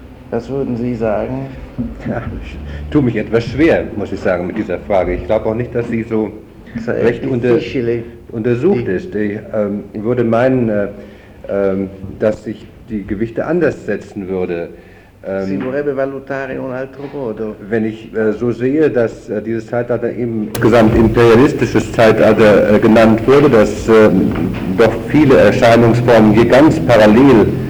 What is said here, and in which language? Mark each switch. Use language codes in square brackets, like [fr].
[de] Was würden Sie sagen? Ja, ich tue mich etwas schwer, muss ich sagen, mit dieser Frage. Ich glaube auch nicht, dass sie so recht untersucht ist. Ich würde meinen, dass sich die Gewichte anders setzen würde. [it] Si vorrebbe valutare un altro modo. [de] Wenn ich so sehe, dass dieses Zeitalter eben insgesamt imperialistisches Zeitalter genannt wurde, dass doch viele Erscheinungsformen hier ganz parallel